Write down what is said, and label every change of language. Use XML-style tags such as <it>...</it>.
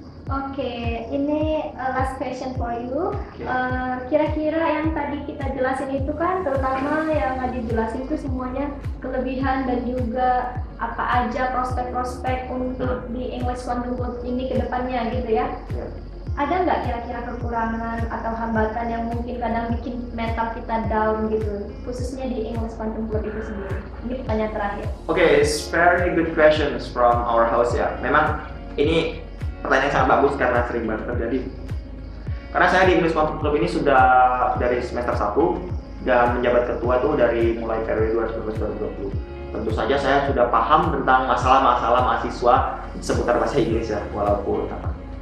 <id>Oke, ini</id> <en>last question for you.</en> <id>Kira-kira yang tadi kita jelasin itu kan, terutama yang tadi dijelasin itu semuanya kelebihan dan juga apa aja prospek-prospek untuk di English Quantum Code ini ke depannya gitu ya. ada nggak kira-kira kekurangan atau hambatan yang mungkin kadang bikin mental kita down gitu, khususnya di English Quantum Club itu sendiri? Ini pertanyaan terakhir.</id> <en>It's very good questions from our host ya.</en> <id>Memang ini pertanyaan sangat bagus karena sering banget terjadi. Karena saya di English Quantum Club ini sudah dari semester 1 dan menjabat ketua tuh dari mulai periode 2019-2020. Tentu saja saya sudah paham tentang masalah-masalah mahasiswa seputar bahasa Inggris ya, walaupun apa.</id>